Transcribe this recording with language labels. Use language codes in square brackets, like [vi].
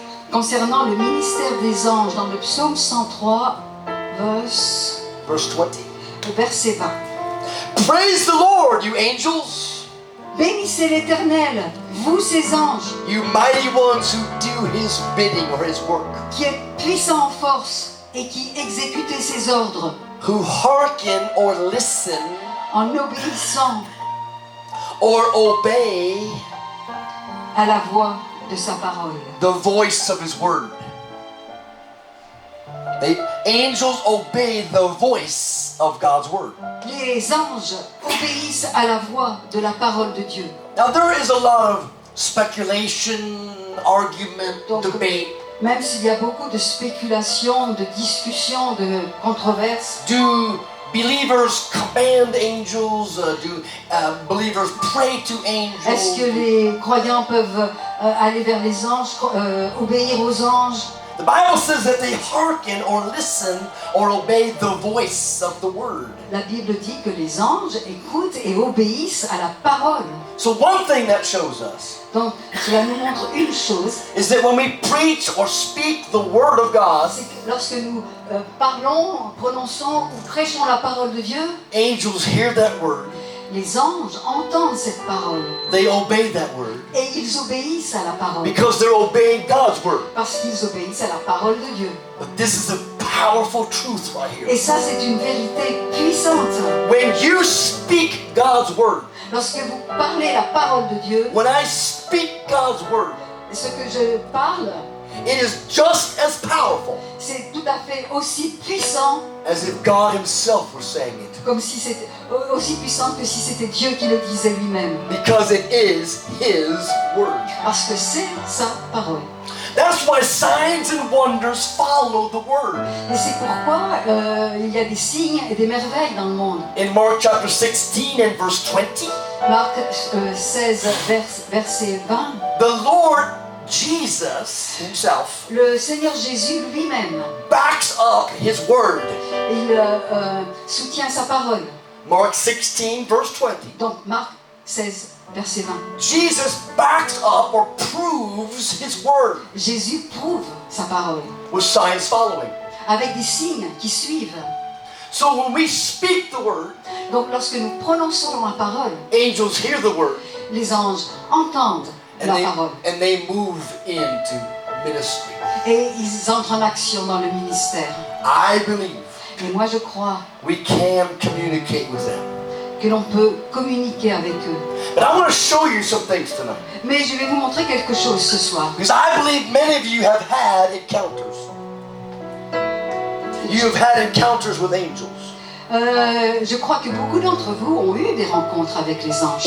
[fr] concernant le ministère des anges, dans le Psaume 103, [en] Verse 20. [fr] verset 20. [en] Praise the Lord, you angels, [fr] Bénissez l'Éternel, vous ses anges, [en] you mighty ones who do his bidding or his work, [fr] qui êtes puissants en force et qui exécutez ses ordres, [en] who hearken or listen [fr] en obéissant [en] or obey [fr] à la voix de sa parole. [en] the voice of his word. The angels obey the voice of God's word. [fr] Les anges obéissent à la voix de la parole de Dieu. [en] Now there is a lot of speculation, argument, [fr] Donc, [en] debate. [fr] même s'il y a beaucoup de spéculations, de discussions, de controverses, [en] Do believers command angels? Do believers pray to [fr] est-ce que [en] angels? [fr] les croyants peuvent aller vers les anges, obéir aux anges? [en] The Bible says that they hearken or listen or obey the voice of the word. [fr] La Bible dit que les anges écoutent et obéissent à la parole. [en] So one thing that shows us [fr] Donc, cela nous montre une chose, [en] is that when we preach or speak the word of God, [fr] c'est que lorsque nous parlons, prononçons ou prêchons la parole de Dieu, [en] angels hear that word, [fr] les anges entendent cette parole [en] they obey that word [fr] et ils obéissent à la parole [en] because they're obeying God's word. [fr] parce qu'ils obéissent à la parole de Dieu. [en] But this is a powerful truth right [fr] Et [en] here. [fr] ça, c'est une vérité puissante. [en] When you speak God's word, [fr] Lorsque vous parlez la parole de Dieu, [en] when I speak God's word, [fr] ce que je parle, [en] it is just as powerful [fr] c'est tout à fait aussi puissant [en] as if God himself were saying it, [fr] comme si c'était aussi puissant que si c'était Dieu qui le disait lui-même, [en] because it is his word. [fr] parce que c'est sa parole. [en] That's why signs and wonders follow the word. [fr] Et c'est pourquoi il y a des signes et des merveilles dans le monde. [en] In Mark chapter 16 and verse 20, [fr] Marc 16, verset 20, [en] the Lord Jesus himself [fr] le Seigneur Jésus lui-même, [en] backs up his word. [fr] il soutient sa parole. [en] Mark 16 verse 20. [fr] Donc Marc 16, verset 20. [en] Jesus backs up or proves his word [fr] Jésus prouve sa parole [en] with signs following. [fr] avec des signes qui suivent. [en] So when we speak the word, [fr] Donc lorsque nous prononçons la parole, [en] angels hear the word [fr] les anges entendent la parole [en] and they move into ministry. [fr] et ils entrent en action dans le ministère. [en] I believe [fr] Et moi je crois [en] we can communicate with them. [fr] que l'on peut communiquer avec eux. [en] But I want to show you some things tonight. [fr] Mais je vais vous montrer quelque chose ce soir. [en] Because I believe many of you have had encounters. You have had encounters with angels. [fr] Je crois que beaucoup d'entre vous ont eu des rencontres avec les anges.